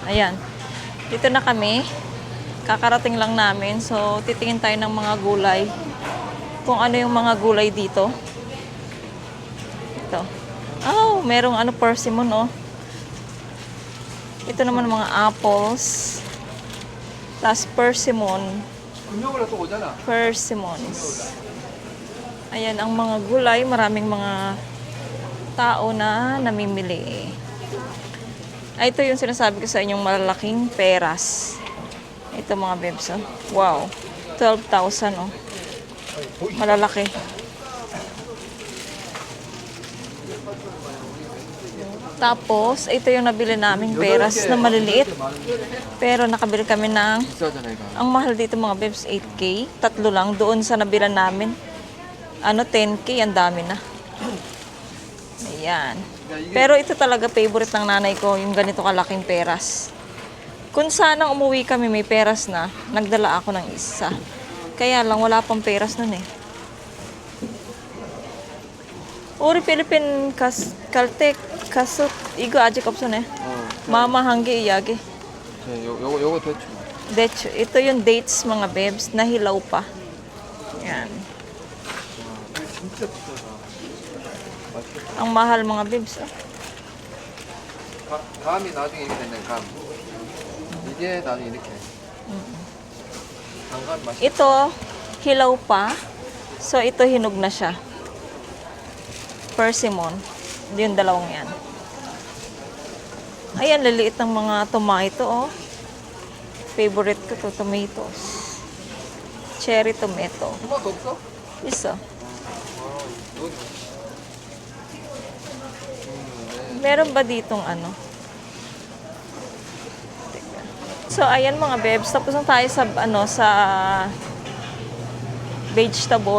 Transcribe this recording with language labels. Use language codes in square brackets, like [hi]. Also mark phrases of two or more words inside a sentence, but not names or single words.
[tl] Ayan. Dito na kami. Kakarating lang namin. So, titingin tayo ng mga gulay. Kung ano yung mga gulay dito. Ito. Oh, merong persimmon, oh. Ito naman mga apples. Tapos persimmon. [ko] 금요일에 또 오잖아. [tl] Persimmons. Ayan ang mga gulay. Maraming mga tao na namimili. Ay, ito yung sinasabi ko sa inyong malalaking peras. Ito mga bebs. Oh. Wow. 12,000 oh. Malalaki. Tapos, ito yung nabili naming peras na maliliit. Pero nakabili kami ng, [ko] 비싸잖아 이거. [tl] ang mahal dito mga bebs, 8K. Tatlo lang. Doon sa nabilan namin, 10K. Ang dami na. Ayan. Pero ito talaga favorite ng nanay ko, yung ganito kalaking peras. Kung sanang umuwi kami may peras na, nagdala ako ng isa. Kaya lang, wala pang peras nun eh. [ko] 우리 필리핀 갈때 가서 이거 아직 없었네. 마마 한 개 이야기. 요거 대충. [tl] Dates, ito yung dates mga bebs na hilaw pa. Yan. [ko] 진짜 비싸다. 맛있겠다. [tl] Ang mahal mga bebs. Oh. [ko] 감이 나중에 이렇게 되는 감. 이게 나중에 이렇게. 단감 맛있. [tl] Ito, hilaw pa. So, ito hinog na siya. Persimmon. Yung dalawang yan. Ayan, liliit ng mga tomato, oh. Favorite ko to, tomatoes. [en] Cherry tomato. [ko] 토마토 없어? [tl] Isa. Meron ba ditong ano? Teka. So, ayan mga bebs. Tapos na tayo sa, sa vegetable.